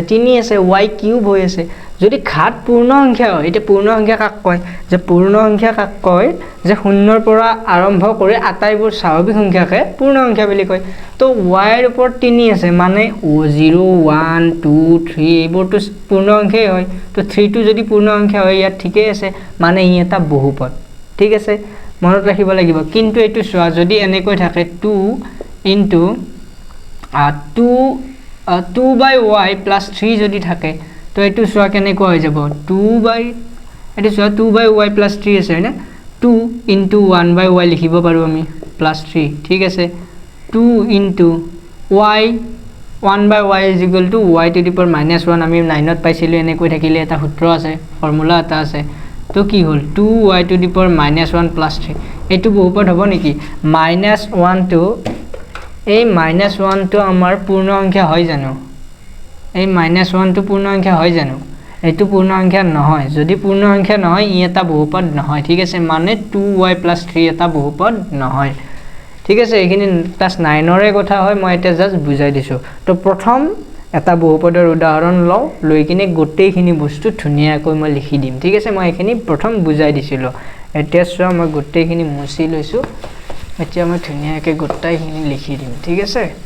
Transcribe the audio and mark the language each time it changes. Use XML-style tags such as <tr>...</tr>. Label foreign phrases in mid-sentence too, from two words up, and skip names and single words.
<as>3 আছে y কিউব হৈ আছে যদি ঘাত পূৰ্ণ সংখ্যা হয় এটা পূৰ্ণ সংখ্যা কাক কয় যে পূৰ্ণ সংখ্যা কাক কয় যে শূন্যৰ পৰা আৰম্ভ কৰি আটাইবোৰ স্বাভাৱিক সংখ্যাকে পূৰ্ণ সংখ্যা বুলি কয় তো y ৰ ওপৰত 3 আছে মানে 0 1 2 3 এইবোৰটো পূৰ্ণ সংখ্যাই হয় তো 3 টো যদি পূৰ্ণ সংখ্যা হয় ইয়াত ঠিকই আছে মানে ই এটা বহুপদ ঠিক আছে মনত ৰাখিব লাগিব কিন্তু এটো চোৱা যদি এনেকৈ থাকে 2 into</as> <en>2 by y plus 3</en> <as>যদি থাকে তো এটো চোৱা কেনেকৈ হৈ যাব 2 by এটো চোৱা</as> <en>2 by y plus 3</en> <as>আছে না</as> <en>2 into 1 by y</en> <as>লিখিব পাৰো আমি</as> <en>plus 3</en> <as>ঠিক আছে</as> <en>2 into y 1 by y is equal to y to the power minus 1</en> <as>আমি 9 ত পাইছিলো এনেকৈ থাকিলে এটা সূত্ৰ আছে ফৰ্মুলা এটা আছে তো কি হ'ল</as> <en>2y to the power minus 1 plus 3</en> <as>এটো বহুপদ হ'ব নেকি</as> <en>minus 1 to</en> <as>এই</as> <en>minus 1 to</en> <as>আমাৰ পূৰ্ণ সংখ্যা হয় জানো এই -1 টো পূৰ্ণ সংখ্যা হয় জানো এটো পূৰ্ণ সংখ্যা নহয় যদি পূৰ্ণ সংখ্যা নহয় ই এটা বহুপদ নহয় ঠিক আছে মানে 2y + 3 এটা বহুপদ নহয় ঠিক আছে এখিনি ক্লাস 9 ৰে কথা হয় মই এটা জাস্ট বুজাই দিছো তো প্ৰথম এটা বহুপদৰ উদাহৰণ লও লৈ কিনে গোটেইখিনি বস্তু ধুনিয়াকৈ মই লিখি দিম ঠিক আছে মই এখিনি প্ৰথম বুজাই দিছিলো এতিয়া চোৱা মই গোটেইখিনি মুছি লৈছো এতিয়া মই ধুনিয়াকৈ গোটেইখিনি লিখি দিম ঠিক আছে</as>